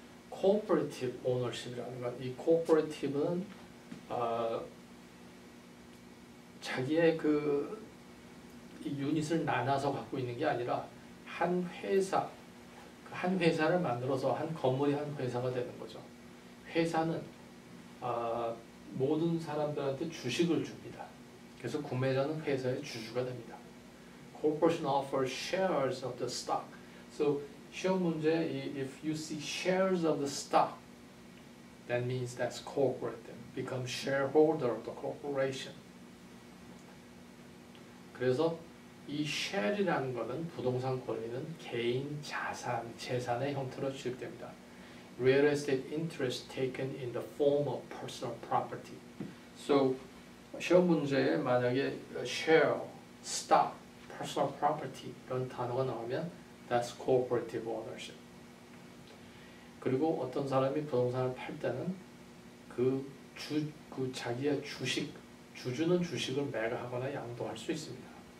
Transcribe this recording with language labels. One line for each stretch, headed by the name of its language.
Korean: Cooperative ownership이라는 건 이 cooperative는 자기의 그 이 유닛을 나눠서 갖고 있는 게 아니라 한 회사, 한 회사를 만들어서 한 건물이 한 회사가 되는 거죠. 회사는 모든 사람들한테 주식을 줍니다. 그래서 구매자는 회사의 주주가 됩니다.
English: Corporation offers shares of the stock. So
Korean: 시험 문제,
English: if you see shares of the stock, that means that's cooperative. Become shareholder of the corporation.
Korean: 그래서 이 share이라는 것은 부동산 권리는 개인 자산, 재산의 형태로 취급됩니다.
English: Real estate interest taken in the form of personal property. So
Korean: 시험 문제에 만약에
English: share, stock, personal property
Korean: 이런 단어가 나오면
English: that's cooperative ownership.
Korean: 그리고 어떤 사람이 부동산을 팔 때는 그 자기의 주주는 주식을 매각하거나 양도할 수 있습니다.